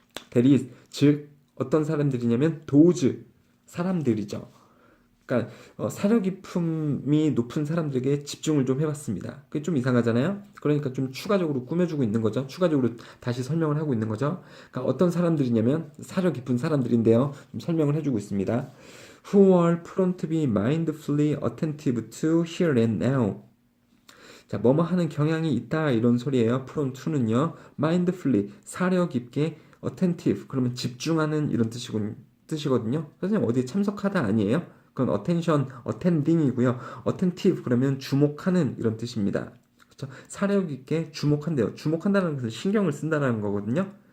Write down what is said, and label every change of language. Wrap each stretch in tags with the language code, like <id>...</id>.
<ko>대리, 즉 어떤 사람들이냐면 도즈 사람들이죠. 그러니까 사려 깊음이 높은 사람들에게 집중을 좀 해봤습니다. 그게 좀 이상하잖아요. 그러니까 좀 추가적으로 꾸며주고 있는 거죠. 추가적으로 다시 설명을 하고 있는 거죠. 그러니까 어떤 사람들이냐면 사려 깊은 사람들인데요. 좀 설명을 해주고 있습니다.</ko> <en>Who are prone to be mindfully attentive to here and now.</en> <ko>자, 뭐뭐 하는 경향이 있다 이런 소리예요. prone to는요. mindfully 사려 깊게 attentive 그러면 집중하는 이런 뜻이거든요. 선생님 어디에 참석하다 아니에요? 그건 attention, attending이고요. attentive 그러면 주목하는 이런 뜻입니다. 그렇죠? 사려 깊게 주목한대요. 주목한다는 것은 신경을 쓴다는 거거든요.</ko>